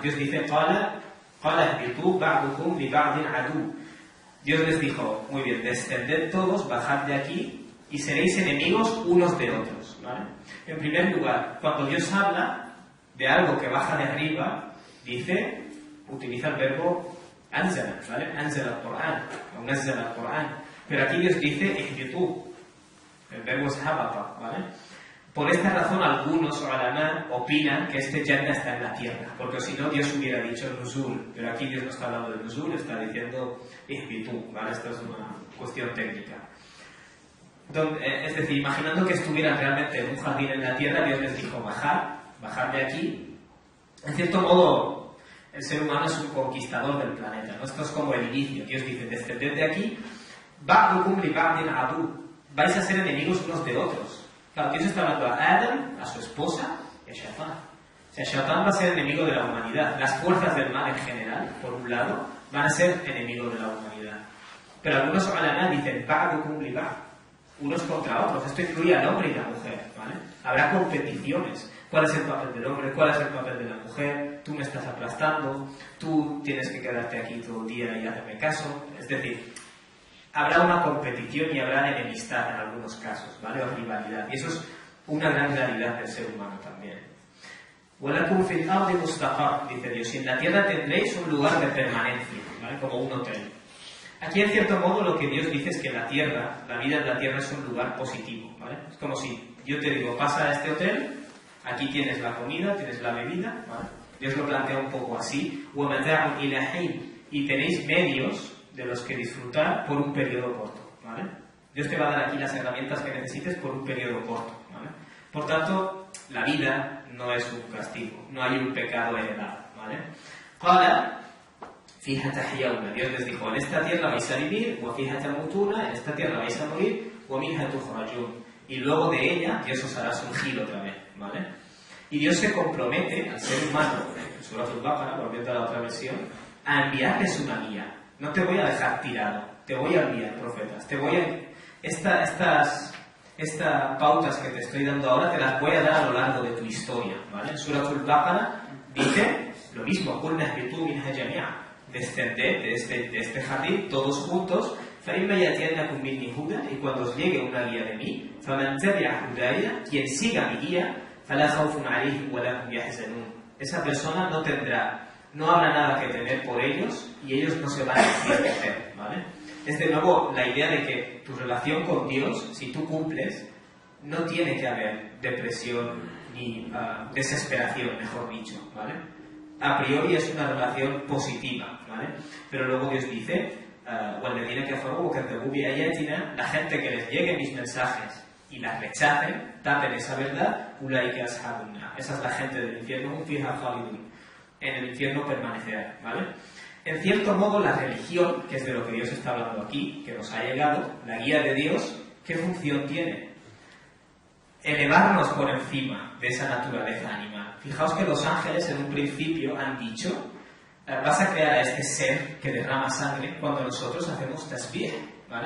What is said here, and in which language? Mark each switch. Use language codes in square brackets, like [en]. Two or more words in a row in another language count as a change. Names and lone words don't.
[es] Dios dice, Dios les dijo, muy bien, descended todos, bajad de aquí y seréis enemigos unos de otros, ¿vale? En primer lugar, cuando Dios habla de algo que baja de arriba, utiliza el verbo anzala, ¿vale? [ar] أنزل القرآن, o نزّل القرآن. [es] Pero aquí Dios dice ihbitu, el verbo es habata, ¿vale? Por esta razón algunos ulama opinan que este Jannah está en la tierra, porque si no Dios hubiera dicho nuzul, pero aquí Dios no está hablando de nuzul, está diciendo ihbitu, ¿vale? Esto es una cuestión técnica. Es decir, imaginando que estuvieran realmente en un jardín en la tierra, Dios les dijo bajad de aquí. En cierto modo, el ser humano es un conquistador del planeta, ¿no? Esto es como el inicio. Dios dice, descended de aquí, [ar] بعضكم لبعض عدو, [es] vais a ser enemigos unos de otros. Claro, Dios está hablando a Adam, a su esposa y a Shaitán. O sea, Shaitán va a ser enemigo de la humanidad. Las fuerzas del mal en general, por un lado, van a ser enemigos de la humanidad. Pero algunos ulama dicen [ar] بعضكم لبعض, [es] unos contra otros. Esto incluye al hombre y la mujer, ¿vale? Habrá competiciones. ¿Cuál es el papel del hombre? ¿Cuál es el papel de la mujer? Tú me estás aplastando, tú tienes que quedarte aquí todo el día y hacerme caso. Es decir, habrá una competición y habrá enemistad en algunos casos, ¿vale? O rivalidad. Y eso es una gran realidad del ser humano también. [ar] وَلَكُمْ فِي الْأَرْضِ مُسْتَقَرٌ, [es] dice Dios, y en la tierra tendréis un lugar de permanencia, ¿vale? Como un hotel. Aquí, en cierto modo, lo que Dios dice es que la tierra, la vida en la tierra es un lugar positivo, ¿vale? Es como si yo te digo, pasa a este hotel, aquí tienes la comida, tienes la bebida, ¿vale? Dios lo plantea un poco así, [ar] وَمَتَاعٌ إِلَى حِينٍ, [es] y tenéis medios de los que disfrutar por un periodo corto, ¿vale? Dios te va a dar aquí las herramientas que necesites por un periodo corto, ¿vale? Por tanto, la vida no es un castigo, no hay un pecado heredado, ¿vale? [ar] قال فيها تحيون, [es] Dios les dijo, en esta tierra vais a vivir, [ar] وفيها تموتون, [es] en esta tierra vais a morir, [ar] ومنها تخرجون, [es] y luego de ella Dios os hará surgir otra vez, ¿vale? Y Dios se compromete al ser humano, en Surah Al-Baqarah, volviendo a la otra versión, a enviarles una guía. No te voy a dejar tirado, te voy a enviar profetas, te voy a... estas pautas que te estoy dando ahora te las voy a dar a lo largo de tu historia, ¿vale? En Surah Al-Baqarah dice lo mismo, [ar] قُلْنَا اهْبِطُوا مِنْهَا جَمِيعًا, [es] descended de este jardín todos juntos, [ar] فَإِمَّا يَأْتِيَنَّكُم مِّنِّي هُدًى, [es] y cuando os llegue una guía de mí, [ar] فَمَنْ تَبِعَ هُدَايَ, [es] quien siga mi guía, [ar] فَلَا خَوْفٌ عَلَيْهِمْ وَلَا هُمْ يَحْزَنُونَ, [es] esa persona no habrá nada que temer por ellos y ellos no se van a entristecer, ¿vale? Es de nuevo la idea de que tu relación con Dios, si tú cumples, no tiene que haber depresión ni desesperación, mejor dicho, ¿vale? A priori es una relación positiva, ¿vale? Pero luego Dios dice, [ar] وَالَّذِينَ كَفَرُوا وَكَذَّبُوا بِآيَاتِنَا, [es] la gente que les lleguen mis mensajes y las rechacen, tapen esa verdad, [ar] أُولَٰئِكَ أَصْحَابُ النَّارِ, [es] esa es la gente del infierno, [ar] هُمْ فِيهَا خَالِدُونَ, [es] en el infierno permanecerán, ¿vale? En cierto modo, la religión, que es de lo que Dios está hablando aquí, que nos ha llegado, la guía de Dios, ¿qué función tiene? Elevarnos por encima de esa naturaleza animal. Fijaos que los ángeles en un principio han dicho, vas a crear a este ser que derrama sangre cuando nosotros hacemos tasbih, ¿vale?